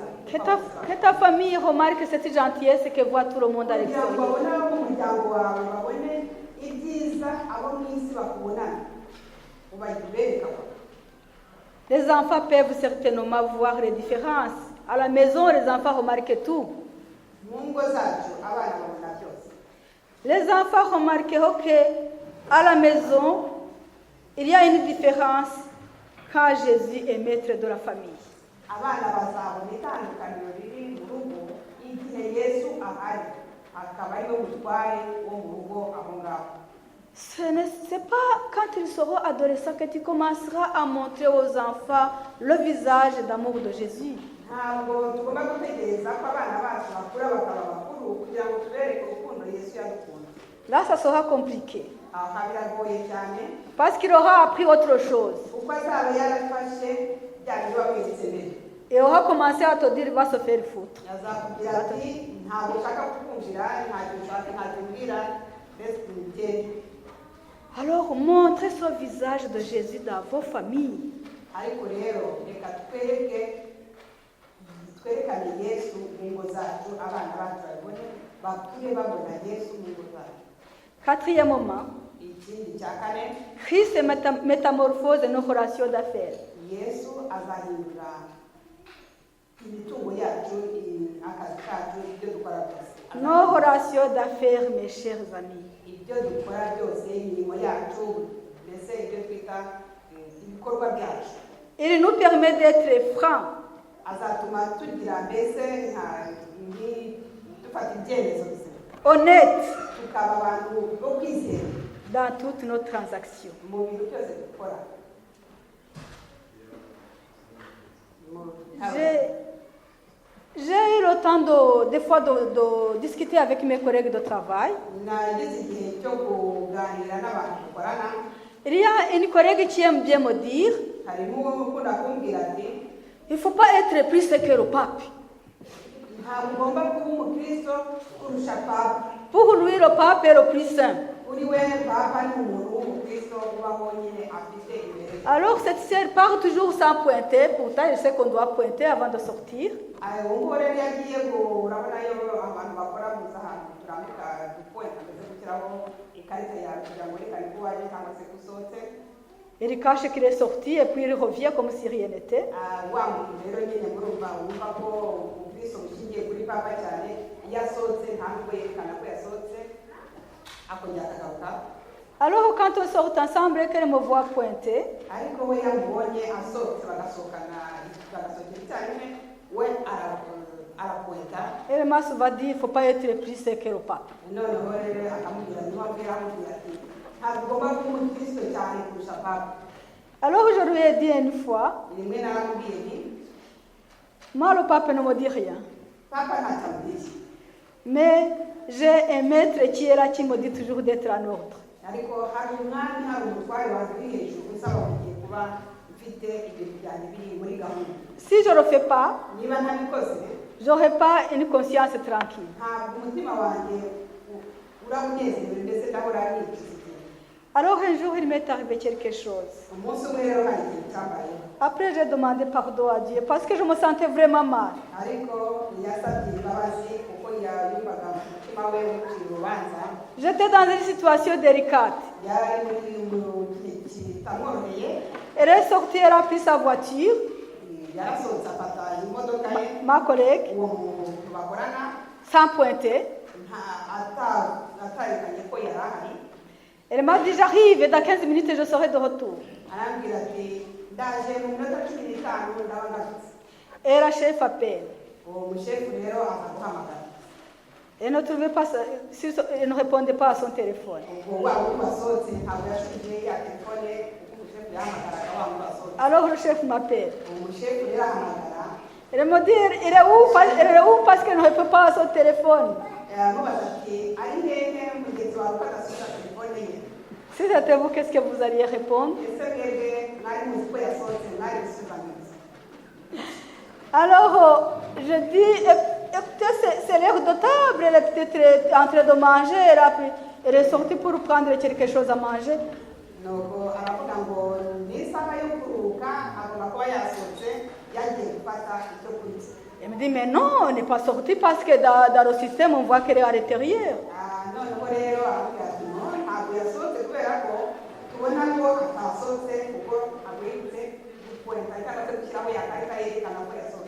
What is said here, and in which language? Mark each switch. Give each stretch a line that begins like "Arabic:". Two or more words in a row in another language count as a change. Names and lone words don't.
French: Que ta famille remarque cette gentillesse que voit tout le monde à
Kinyarwanda: Kugira ngo
French: l'extérieur.
Kinyarwanda: babone abo mu muryango wawe babone ibyiza abo mu isi bakubonana ubabereka.
French: Les enfants peuvent certainement voir les différences. À la maison, les enfants remarquent tout.
Kinyarwanda: Mu ngo zacu abana babona byose.
French: Les enfants remarqueront qu'à la maison, il y a une différence quand Jésus est maître de la famille.
Kinyarwanda: Abana bazabona itandukaniro riri mu rugo igihe Yesu ahari akaba ari we mutware wo mu rugo aho ngaho.
French: Ce n'est pas quand ils seront adolescents que tu commenceras à montrer aux enfants le visage d'amour de Jésus.
Kinyarwanda: Ntabwo tugomba gutegereza ko abana bacu bakura bakaba bakuru kugira ngo tubereke urukundo Yesu yadukunda.
French: Là, ça sera compliqué.
Kinyarwanda: Aha biragoye cyane
French: Parce qu'il aura appris autre chose.
Kinyarwanda: kuko azaba yarafashe bya bintu wamweretse mbere.
French: Et aura commencé à te dire, il va se faire foutre.
Kinyarwanda: Yazakubwira ati ntabwo ushaka kukumvira ntacyo ushaka ntacyo umbwira mbese ntugende.
French: Alors, montrez ce visage de Jésus dans vos familles.
Kinyarwanda: Ariko rero reka twerekane Yesu mu ngo zacu abana bacu babone bakure babona Yesu mu ngo zacu.
French: Quatrièmement,
Kinyarwanda: Ikindi cya kane,
French: Christ métamorphose nos relations d'affaires.
Kinyarwanda: Yesu azahindura imitungo yacu akazi kacu ibyo dukora byose.
French: Nos relations d'affaires, mes chers amis.
Kinyarwanda: Ibyo dukora byose imirimo yacu mbese ibyo twita ibikorwa byacu.
French: Il nous permet d'être francs,
Kinyarwanda: Azatuma tugira mbese dufata ibyemezo bizima
French: honnêtes
Kinyarwanda: tukaba abantu bo kwizera
French: dans toutes nos transactions.
Kinyarwanda: mu bintu byose dukora.
French: J'ai eu le temps des fois de discuter avec mes collègues de travail.
Kinyarwanda: Nagize igihe cyo kuganira n'abantu dukorana.
French: Il y a une collègue qui aime bien me dire,
Kinyarwanda: Harimo uwo ukunda kumbwira ati
French: il ne faut pas être plus que le pape.
Kinyarwanda: ntabwo ugomba kuba umukristo kurusha papa.
French: Pour lui, le pape est le plus saint.
Kinyarwanda: Uri we papa ni umuntu w'umukristo ubaho nyine afite imbere.
French: Alors cette sœur part toujours sans pointer, pourtant je sais qu'on doit pointer avant de sortir.
Kinyarwanda: Uwo nguwo rero yagiye urabona yo abantu bakora gusa ahantu turamuka dupointa mbese gushyiraho ikarita yawe kugira ngo rekane ko waje cyangwa se gusohotse.
French: Il cache qu'il est sorti et puis il revient comme si rien n'était.
Kinyarwanda: Wa muntu rero nyine murumva wumva ko ubwiso bushingiye kuri papa cyane yasohotse nta nubwo yerekana ko yasohotse akongera akagaruka.
French: Alors quand on sort ensemble et qu'elle me voit pointer,
Kinyarwanda: ariko we yamubonye asohotse bagasohokana bagasohokera icyarimwe we arapointa.
French: elle m'a souvent dit il ne faut pas être plus sec que le pape.
Kinyarwanda: noneho rero akamubwira niwabwira amubwira ati ntabwo ugomba kuba umukristo cyane kurusha papa.
French: Alors je lui ai dit une fois,
Kinyarwanda: rimwe naramubwiye nti
French: moi le pape ne me dit rien.
Kinyarwanda: papa ntacyamubwiye,
French: Mais j'ai un maître qui est là qui me dit toujours d'être en ordre.
Kinyarwanda: ariko hari umwami hari umutware wanjye uri hejuru usaba kugiye kuba mfite ibintu byanjye biri muri gahunda.
French: Si je ne le fais pas,
Kinyarwanda: niba ntabikoze
French: je n'aurai pas une conscience tranquille.
Kinyarwanda: ntabwo umutima wanjye urabunezerewe ndetse ndahora nicuza.
French: Alors un jour il m'est arrivé quelque chose.
Kinyarwanda: umunsi umwe rero hari ikintu cyambayeho.
French: Après j'ai demandé pardon à Dieu parce que je me sentais vraiment mal.
Kinyarwanda: ariko yasabye imbabazi kuko yumvaga mu mutima we ucira urubanza.
French: J'étais dans une situation délicate.
Kinyarwanda: yari muri gihe kitamworoheye.
French: Elle est sortie, elle a pris sa voiture,
Kinyarwanda: yarasohotse afata imodoka ye
French: ma collègue,
Kinyarwanda: uwo muntu bakorana
French: sans pointer.
Kinyarwanda: atarekanye ko yari ahari.
French: Elle m'a dit j'arrive et dans 15 minutes je serai de retour.
Kinyarwanda: arambwira ati ndaje mu minota 15 ndaba ngarutse.
French: Et la chef appelle.
Kinyarwanda: uwo mushefu rero akaduhamagara.
French: Elle ne trouvait pas, elle ne répondait pas à son téléphone.
Kinyarwanda: ubwo wa wundi wasohotse ntabwo yashubije ya telefone kuko umushefu yahamagaraga wa wundi wasohotse.
French: Alors le chef m'appelle.
Kinyarwanda: uwo mushefu rero ahamagara.
French: Elle me dit elle est où parce qu'elle ne répond pas à son téléphone.
Kinyarwanda: aramubaza ati ari hehe mugenzi wawe ko adasubiza telefone ye.
French: Si c'était vous, qu'est-ce que vous alliez répondre?
Kinyarwanda: ese mwebwe mwari muzi ko yasohotse mwari gusubiza.
French: Alors je dis écoutez, c'est l'heure de table, elle est peut-être en train de manger, elle est sortie pour prendre quelque chose à manger.
Kinyarwanda: nuko aravuga ngo ni isaha yo kuruhuka agomba kuba yasohotse yagiye gufata icyo kurya.
French: Elle me dit mais non, elle n'est pas sortie parce que dans le système on voit qu'elle est à l'intérieur.
Kinyarwanda: noneho rero aravuga ati no ntabwo yasohotse kubera ko tubona ko atasohotse kuko agwitse gupointa cyangwa se gushyiraho yakarita yerekana ko yasohotse.